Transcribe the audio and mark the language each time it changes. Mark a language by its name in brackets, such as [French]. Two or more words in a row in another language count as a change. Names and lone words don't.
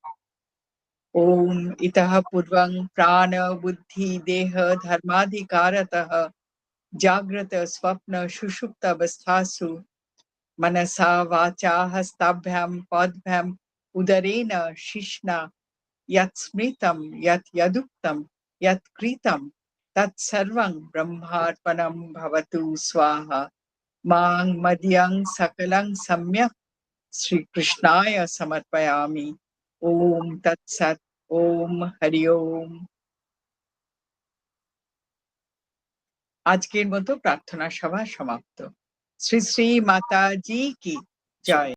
[Sanskrit] ओम इतः पूर्वं प्राण बुद्धि देह धर्माधिकारतः जाग्रत स्वप्न सुषुप्त अवस्थासु मनसा वाचा हस्ताभ्यां पादभ्यां उदरेण शिश्ना यत् स्मृतं यत् यदुक्तं यत् कृतं तत्सर्वं ब्रह्मार्पणं भवतु स्वाहा। मां मदीयं सकलं सम्यक् श्रीकृष्णाय समर्पयामि। ओम तत्सत्। ओम हरि ओम। [Bangla] আজকের মতো প্রার্থনা সভা সমাপ্ত। শ্রী শ্রী মাতাজি কি জয়।